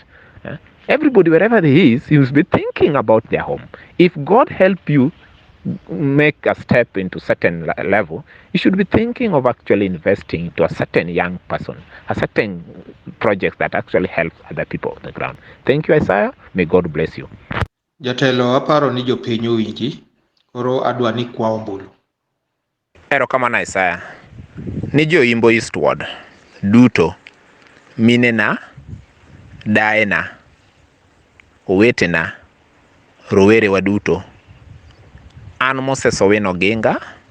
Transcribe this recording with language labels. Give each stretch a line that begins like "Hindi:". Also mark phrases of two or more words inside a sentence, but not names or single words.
English: Everybody, wherever he is, he must be thinking about their home. If God help you make a step into certain level, you should be thinking of actually investing to a certain young person, a certain project that actually helps other people on the ground. Thank you, Isaiah. May God bless you.
Luo (Kenya and Tanzania): Jatelo, aparo ni jopiny owinji, koro adwa ni kwa ombulu. Erokamano Isaiah. Ni jo Yimbo Eastward duto, minena, daena, owetena, rowerewa duto, an Moses Owino Oginga